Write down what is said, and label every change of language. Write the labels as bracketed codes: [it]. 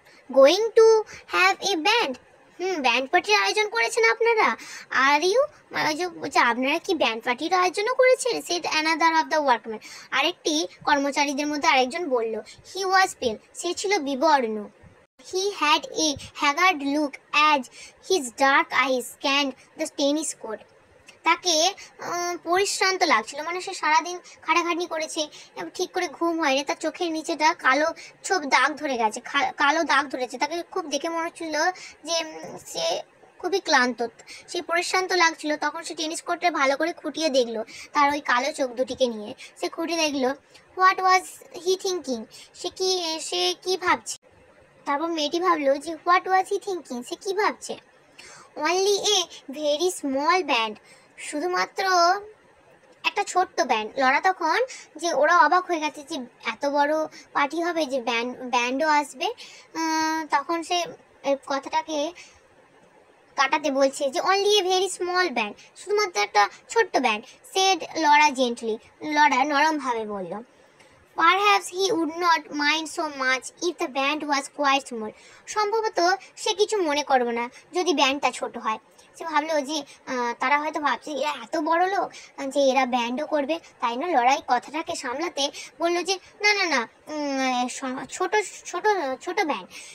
[en] going to have a band, [bn] band পার্টির আয়োজন করেছেন আপনারা? [en] are you, [bn] আপনারা কি ব্যান্ড পার্টির আয়োজনও করেছেন? [en] said another of the workman, [bn] আরেকটি কর্মচারীদের মধ্যে আরেকজন বলল। [en] he was pale, [bn] সে ছিল বিবর্ণ। [en] He had a haggard look as his dark eyes scanned the tennis court. [bn] তাকে পরিশ্রান্ত লাগছিল, মানে সে সারাদিন খাটাখাটনি করেছে, ঠিক করে ঘুম হয়নি, তার চোখের নিচেটা কালো দাগ ধরে গেছে, কালো দাগ ধরেছে, তাকে খুব দেখে মনে হচ্ছিল যে সে খুবই ক্লান্ত, সে পরিশ্রান্ত লাগছিল। তখন সে টেনিস কোর্টে ভালো করে খুঁটিয়ে দেখলো তার ওই কালো চোখ দুটিকে নিয়ে। সে খুঁটিয়ে দেখলো [en] what was he thinking, [bn] সে কি ভাবছে। তারপর মেয়েটি ভাবলো যে [en] what was he thinking, [bn] সে কি ভাবছে। [en] only a very small band, [bn] শুধুমাত্র একটা ছোট্ট ব্যান্ড। লরা তখন যে ওরা অবাক হয়ে গেছে যে এত বড় পার্টি হবে, যে ব্যান্ডও আসবে। তখন সে কথাটাকে কাটাতে বলছে যে [en] only a very small band, [bn] শুধুমাত্র একটা ছোট্ট band. [en] said Laura gently, [bn] Laura নরমভাবে বলল। [en] Perhaps he would not mind so much if the band was quite small. [bn] সম্ভবত সে কিছু মনে করবে না যদি ব্যান্ডটা ছোট হয়। সে ভাবলো যে তারা হয়তো ভাবছে এরা এত বড় লোক যে এরা ব্যান্ডও করবে, তাই না। লড়াই কথাটাকে সামলাতে বললো যে না না না, ছোট ছোট ছোট ব্যান্ড।